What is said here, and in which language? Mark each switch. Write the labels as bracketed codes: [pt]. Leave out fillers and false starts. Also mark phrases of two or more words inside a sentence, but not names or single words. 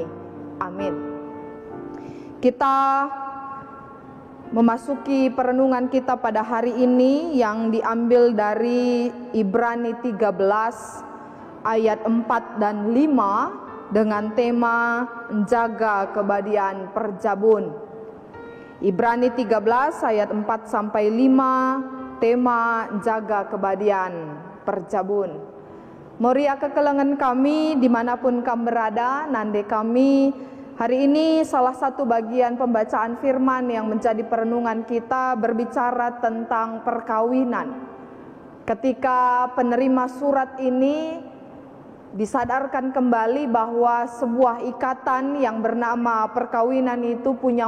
[id] Amin. Kita memasuki perenungan kita pada hari ini yang diambil dari Ibrani 13 ayat 4 dan 5 dengan tema menjaga [btx] kebadian perjabun. [id] Ibrani 13 ayat 4 sampai 5, tema jaga [btx] kebadian perjabun. [id] Moria [btx] kekelengan kami [id] dimanapun kamu berada, [btx] nande kami [id] hari ini salah satu bagian pembacaan firman yang menjadi perenungan kita berbicara tentang perkawinan. Ketika penerima surat ini disadarkan kembali bahwa sebuah ikatan yang bernama perkawinan itu punya